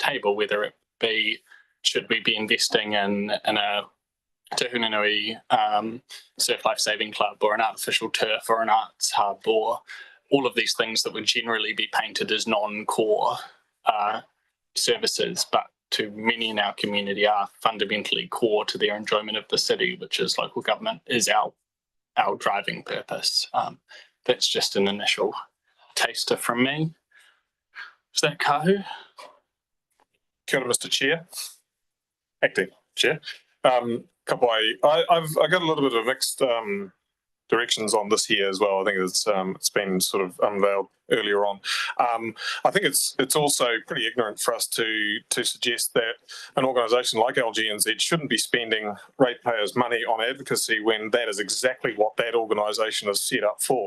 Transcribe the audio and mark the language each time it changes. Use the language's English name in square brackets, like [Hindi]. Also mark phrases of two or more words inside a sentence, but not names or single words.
[English] table, whether it be, should we be investing in a Te Hunanui surf life saving club, or an artificial turf, or an arts hub, or all of these things that would generally be painted as non-core services, but to many in our community are fundamentally core to their enjoyment of the city, which is local government, is our driving purpose. That's just an initial taster from me. Is that Kahu? [Māori] Kia ora, [English] Mr. Chair. Acting Chair. I've got a little bit of mixed directions on this here as well. I think it's been sort of unveiled earlier on. I think it's also pretty ignorant for us to suggest that an organisation like LGNZ shouldn't be spending ratepayers' money on advocacy when that is exactly what that organisation is set up for.